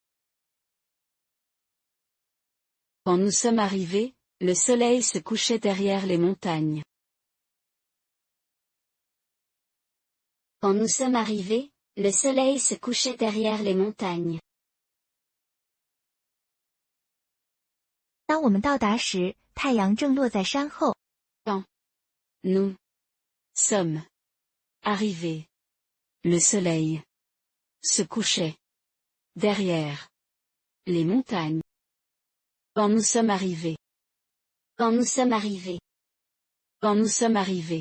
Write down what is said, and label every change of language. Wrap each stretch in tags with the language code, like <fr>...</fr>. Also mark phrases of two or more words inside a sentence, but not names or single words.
<fr>Quand nous sommes arrivés, le soleil se couchait derrière les montagnes. Quand nous sommes arrivés, le soleil se couchait derrière les montagnes.</fr> <zh>当我们到达时，太阳正落在山后。</zh> <fr>Nous sommes arrivés. Le soleil se couchait derrière les montagnes. Quand nous sommes arrivés. Quand nous sommes arrivés. Quand nous sommes arrivés.</fr>